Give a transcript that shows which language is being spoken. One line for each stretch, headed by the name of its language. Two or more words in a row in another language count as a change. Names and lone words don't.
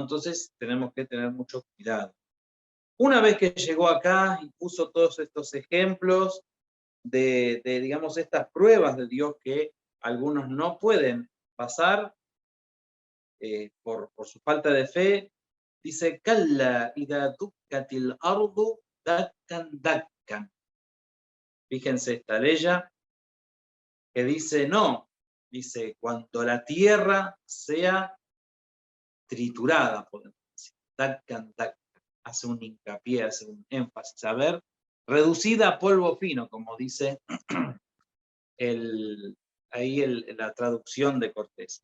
Spanish: Entonces tenemos que tener mucho cuidado. Una vez que llegó acá y puso todos estos ejemplos digamos, estas pruebas de Dios que algunos no pueden pasar por su falta de fe, dice,
Arabic: كلا إذا دكت الأرض دكا دكا.
Spanish: Fíjense esta ley que dice, no, dice, cuando la tierra sea triturada, podemos decir,
Arabic: دكا دكا,
Spanish: hace un hincapié, hace un énfasis, a ver, reducida a polvo fino, como dice la traducción de Cortés.